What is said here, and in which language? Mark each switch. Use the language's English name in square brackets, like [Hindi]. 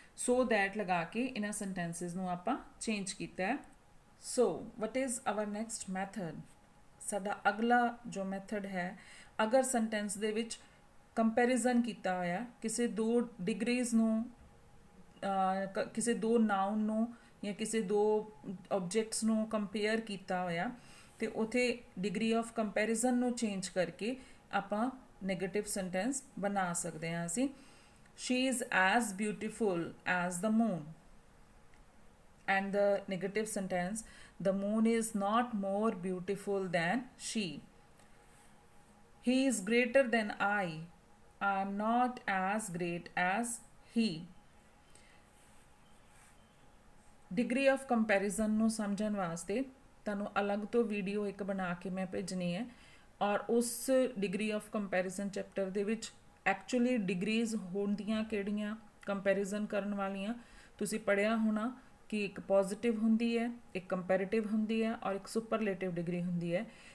[English] so that [Punjabi] ਲਗਾ ਕੇ ਇਹਨਾਂ sentences ਨੂੰ ਆਪਾਂ change ਕੀਤਾ ਹੈ। [English] so what is our next method? [Punjabi] ਸਾਡਾ ਅਗਲਾ ਜੋ ਮੈਥਡ ਹੈ, ਅਗਰ ਸੈਂਟੈਂਸ ਦੇ ਵਿੱਚ ਕੰਪੈਰੀਜ਼ਨ ਕੀਤਾ ਹੋਇਆ ਕਿਸੇ ਦੋ ਡਿਗਰੀਜ਼ ਨੂੰ, ਕਿਸੇ ਦੋ ਨਾਊਨ ਨੂੰ ਜਾਂ ਕਿਸੇ ਦੋ ਆਬਜੈਕਟਸ ਨੂੰ ਕੰਪੇਅਰ ਕੀਤਾ ਹੋਇਆ ਤੇ ਉਥੇ ਡਿਗਰੀ ਆਫ ਕੰਪੈਰੀਜ਼ਨ ਨੂੰ ਚੇਂਜ ਕਰਕੇ ਆਪਾਂ ਨੈਗੇਟਿਵ ਸੈਂਟੈਂਸ ਬਣਾ ਸਕਦੇ ਹਾਂ ਅਸੀਂ। [English] she is as beautiful as the moon. And the negative sentence, the moon is not more beautiful than she. He is greater than I am not as great as he. [Punjabi] Degree of comparison ਨੂੰ ਸਮਝਣ ਵਾਸਤੇ ਤੁਹਾਨੂੰ ਅਲੱਗ ਤੋਂ video ਇੱਕ ਬਣਾ ਕੇ ਮੈਂ ਭੇਜਣੀ ਹੈ, ਔਰ ਉਸ ਡਿਗਰੀ ਆਫ ਕੰਪੈਰੀਜ਼ਨ ਚੈਪਟਰ ਦੇ ਵਿੱਚ ਐਕਚੁਅਲੀ ਡਿਗਰੀਜ਼ ਹੁੰਦੀਆਂ ਕਿਹੜੀਆਂ ਕੰਪੈਰੀਜ਼ਨ ਕਰਨ ਵਾਲੀਆਂ ਤੁਸੀਂ ਪੜ੍ਹਿਆ ਹੋਣਾ ਕਿ ਇੱਕ ਪੋਜ਼ਿਟਿਵ ਹੁੰਦੀ ਹੈ, ਇੱਕ ਕੰਪੈਰੀਟਿਵ ਹੁੰਦੀ ਹੈ, ਔਰ ਇੱਕ ਸੁਪਰਲੇਟਿਵ ਡਿਗਰੀ ਹੁੰਦੀ ਹੈ।